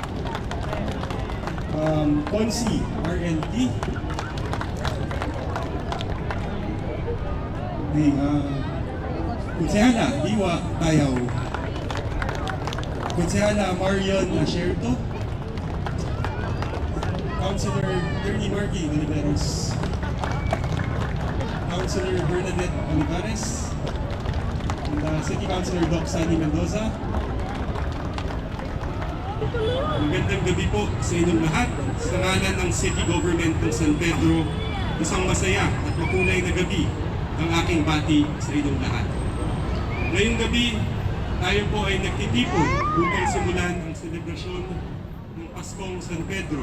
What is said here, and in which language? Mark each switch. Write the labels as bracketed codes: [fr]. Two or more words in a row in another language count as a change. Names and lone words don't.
[tl] Consi RNT, Kutsehana Iwa Tayaw, Kutsehana Marion Asherto, [en] Councilor Ernie Marky Oliveros, Councilor Bernadette Olivares, and City Councilor Doc Sunny Mendoza. [tl] Magandang gabi po sa inyong lahat. Sa ngalan ng City Government ng San Pedro, isang masaya at makulay na gabi ang aking bati sa inyong lahat. Ngayong gabi, tayo po ay nagtitipon upang simulan ang selebrasyon ng Paskong San Pedro.